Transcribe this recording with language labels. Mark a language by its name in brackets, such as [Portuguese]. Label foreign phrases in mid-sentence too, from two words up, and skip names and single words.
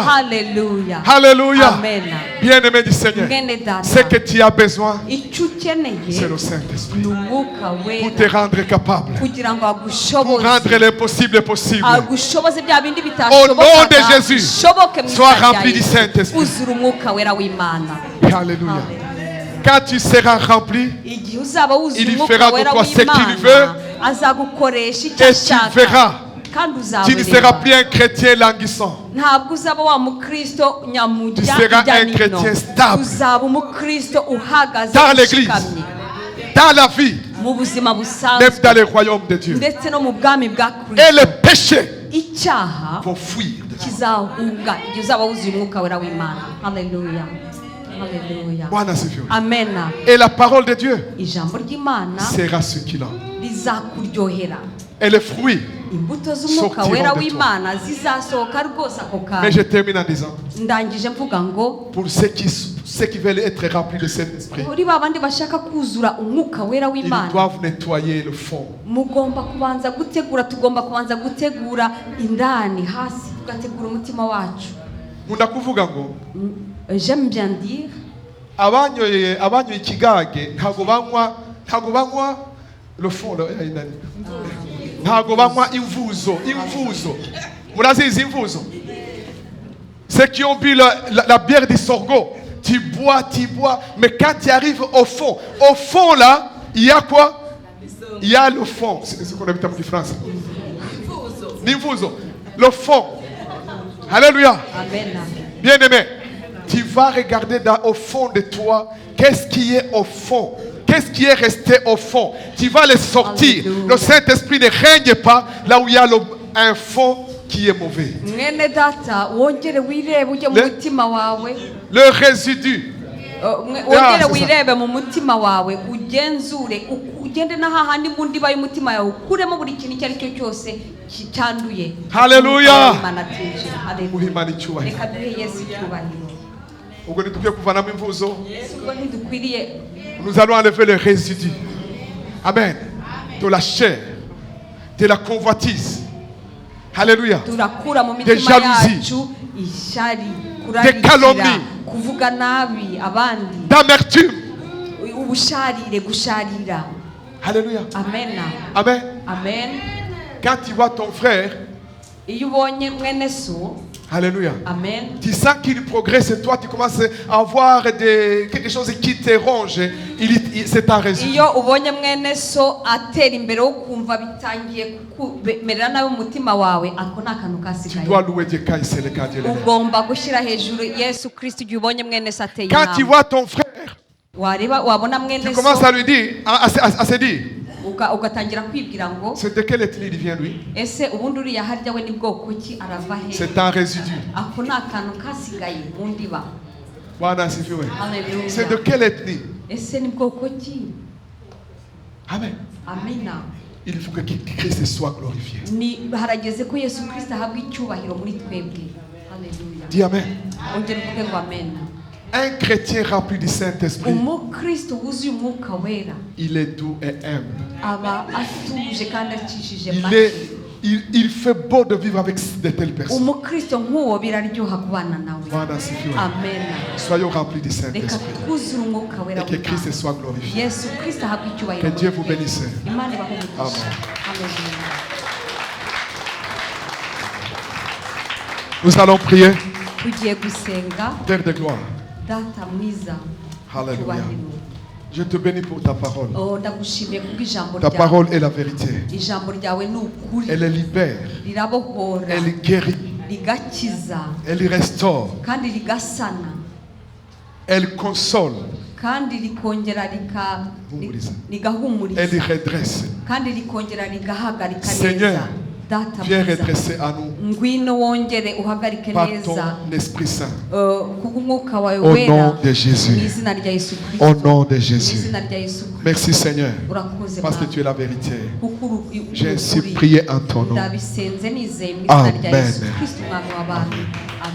[Kinyarwanda] Haleluya. [French] Alléluia. Amen. Bien-aimé du Seigneur, [Kinyarwanda] Mwene data, [French] ce que tu as besoin, [Kinyarwanda] icyo ukeneye [French] c'est le Saint-Esprit. [Kinyarwanda] ni umwuka [French] Pour te [Kinyarwanda] wera [French] rendre capable. [Kinyarwanda] kugira ngo [French] Pour [Kinyarwanda] agushoboze [French] rendre l'impossible possible. [Kinyarwanda] agushoboze bya bindi [French] Au nom de [Kinyarwanda] bitashobokaga [French] Jésus, [Kinyarwanda] bishoboke mu [French] sois [Kinyarwanda] izina rya [French] rempli du [Kinyarwanda] Yesu. [French] Saint-Esprit. [Kinyarwanda] uzura umwuka wera w'Imana. [French] Alléluia. [Kinyarwanda] Haleluya. [French] Quand tu seras rempli, [Kinyarwanda] igihe uzaba wuzuye [French] Il [Kinyarwanda] umwuka [French] fera de [Kinyarwanda] wera [French] toi ce qu'il veut. [Kinyarwanda] w'Imana azagukoresha icyo [French] et tu [Kinyarwanda] ashaka [French] verras, [Kinyarwanda] kandi [French] tu ne seras [Kinyarwanda] uzabireba. [French] plus un chrétien languissant. [Kinyarwanda] ntabwo uzaba wa mukristo nyamujya [French] Tu seras [Kinyarwanda] ijya [French] un [Kinyarwanda] n'ino. [French] chrétien stable. [Kinyarwanda] uzaba umukristo uhagaze [French] Dans l'église, [Kinyarwanda] ushikamye [French] dans la vie, [Kinyarwanda] mu buzima [French] même [Kinyarwanda] busanzwe [French] dans le royaume de Dieu. [Kinyarwanda] ndetse no mu bwami bwa [French] Et [Kinyarwanda] kristo [French] le péché [Kinyarwanda] icyaha [French] vont fuir. [Kinyarwanda] kizahunga igihe uzaba wuzuye umwuka wera w'Imana. Haleluya. Haleluya. [Swahili] Bwana asifiwe. [Kinyarwanda] Amena. [French] Et la parole de Dieu [Kinyarwanda] ijambo ry'Imana [French] sera succulent. [Kinyarwanda] rizakuryohera. [French] Et les fruits. [Kinyarwanda] imbuto z'umwuka [French] Sortiront [Kinyarwanda] wera [French] de toi. [Kinyarwanda] w'Imana zizasohoka rwose ako [French] Mais je [Kinyarwanda] kanya. [French] termine en disant, [Kinyarwanda] ndangije mvuga ngo [French] pour ceux qui veulent être remplis de cet esprit, [Kinyarwanda] kuri ba bandi bashaka kuzura umwuka wera [French] ils [Kinyarwanda] w'Imana [French] doivent nettoyer le fond. [Kinyarwanda] tugomba kubanza gutegura indani hasi tugategura umutima wacu. Nkunda kuvuga ngo [French] J'aime bien dire [Kinyarwanda] abanyoye ikigage ntago banywa [French] le fond [Kinyarwanda] ntago banywa imvuzo. Murazizi imvuzo? [French] Ceux qui ont bu la bière du sorgho, tu bois, mais quand tu arrives au fond là, il y a quoi? Il y a le fond. C'est ce qu'on appelle en France. L'imvuzo. Le fond. Alléluia. amen. Bien-aimé, tu vas regarder au fond de toi, qu'est-ce qui est au fond, qu'est-ce qui est resté au fond. Tu vas le sortir. Alléluia. Le Saint-Esprit ne règne pas là où il y a un fond qui est mauvais. [Kinyarwanda] mwene data wongere wirebe ujye mu [French] Le- [Kinyarwanda] mutima wawe. [French] Le résidu. [Kinyarwanda] wongere [French] c'est ça. [Kinyarwanda] wirebe mu mutima wawe ugenzure ugende n'ahahandi mu ndiba y'umutima yawe ukuremo buri kintu icyo ari cyo cyose cyanduye. Haleluya. Imana atinjira. Haleluya. Uhimana icyubahiro. reka duhe Yesu icyubahiro. Ubwo ntidukwiye kuvanamo imvuzo. ubwo ntidukwiriye [French] Nous allons enlever le résidu. Amen. De la chair, de la convoitise. Alléluia. [Kinyarwanda] turakura mu mitima [French] jalousie. [Kinyarwanda] yacu ishyari [French] calomnie. [Kinyarwanda] kurarikira kuvuga nabi abandi [French] D'amertume. [Kinyarwanda] ubusharire gusharira. [French] Alléluia. [Kinyarwanda] Amena. Amen. Amen. [French] Quand tu vois ton frère, [Kinyarwanda] iyo ubonye mwene so. [French] Alléluia. Amen. Tu sens qu'il progresse et toi tu commences à avoir quelque chose qui te ronge. C'est un résultat. [Kinyarwanda] iyo ubonye mwene so atera imbere wo kumva bitangiye kumerera nabi umutima wawe ako ni akantu [French] Tu [Kinyarwanda] kasigaye. [French] dois louer Dieu quand c'est le cas de l'Éternel. [Kinyarwanda] ugomba gushyira hejuru Yesu Kristo igihe ubonye mwene so ateye [French] Quand tu [Kinyarwanda] intambwe. [French] vois ton frère, [Kinyarwanda] wabona mwene [French] tu [Kinyarwanda] so [French] commences à lui dire, à se dire, [Kinyarwanda] ugatangira kwibwira ngo [French] c'est de quelle ethnie il vient lui? [Kinyarwanda] ese ubundi uriya harya we ni bwoko ki arava he. [French] C'est un résidu. [Kinyarwanda] ako ni akantu kasigaye mu ndiba. [Swahili] Bwana asifiwe. [Kinyarwanda] Haleluya. [French] C'est de quelle ethnie? [Kinyarwanda] ese ni bwoko ki. Amen. Amina. [French] Il faut que Christ soit glorifié. [Kinyarwanda] ni harageze ko Yesu Kristo ahabwa icyubahiro muri twebwe. Haleluya. [French] Dis Amen. [Kinyarwanda] ongera uvuge ngo amen. [French] Un chrétien rempli du Saint-Esprit, [Kinyarwanda] umukristo wuzuye umwuka wera [French] il est doux et humble. [Kinyarwanda] aba atuje kandi acishije make. [French] Il fait beau de vivre avec de telles personnes. [Kinyarwanda] umukristo nk'uwo biraryoha kubana nawe. [Swahili] Bwana asifiwe. [Kinyarwanda] amen. [French] Soyons remplis du [Kinyarwanda] reka [French] Saint-Esprit. [Kinyarwanda] twuzure umwuka wera [French] Et que Christ [Kinyarwanda] w'Imana. [French] soit glorifié. [Kinyarwanda] Yesu Kristo ahabwa [French] Que [Kinyarwanda] icyubahiro. [French] Dieu vous bénisse. [Kinyarwanda] Imana ibahe umugisha. Amen. Haleluya. [French] Nous allons prier. [Kinyarwanda] tugiye gusenga. [French] Terre de gloire. [Kinyarwanda] data mwiza. [French] Alléluia. [Kinyarwanda] Cyubahiro. [French] Je te bénis pour ta parole. [Kinyarwanda] ndagushimiye kubw'ijambo [French] Ta [Kinyarwanda] ryawe. [French] parole est la vérité. [Kinyarwanda] ijambo ryawe ni ukuri. [French] Elle libère. [Kinyarwanda] rirabohora. [French] Elle guérit. [Kinyarwanda] rigakiza [French] Elle restaure. [Kinyarwanda] kandi rigasana [French] Elle console. [Kinyarwanda] kandi rikongera Humuriza. rigahumuriza [French] Elle redresse. [Kinyarwanda] kandi rikongera rigahagarika [French] Seigneur, [Kinyarwanda] neza. data [French] Viens [Kinyarwanda] mwiza [French] redresser à nous [Kinyarwanda] ngwino wongere uhagarike [French] par [Kinyarwanda] neza [French] ton Esprit Saint. [Kinyarwanda] kubw'umwuka wawe [French] Au [Kinyarwanda] wera [French] nom de Jésus. [Kinyarwanda] mu izina rya Yesu Kristo. [French] Au nom de [Kinyarwanda] mu [French] Jésus. [Kinyarwanda] izina rya Yesu Kristo. [French] Merci Seigneur. [Kinyarwanda] urakoze [French] Parce que [Kinyarwanda] Bwana. [French] tu es la vérité. [Kinyarwanda] kuko uri [French] J'ai ainsi [Kinyarwanda] ukuri. [French] prié en ton nom. [Kinyarwanda] ndabisenze nizeye mu izina rya Amen. Yesu Kristo umwami w'abantu.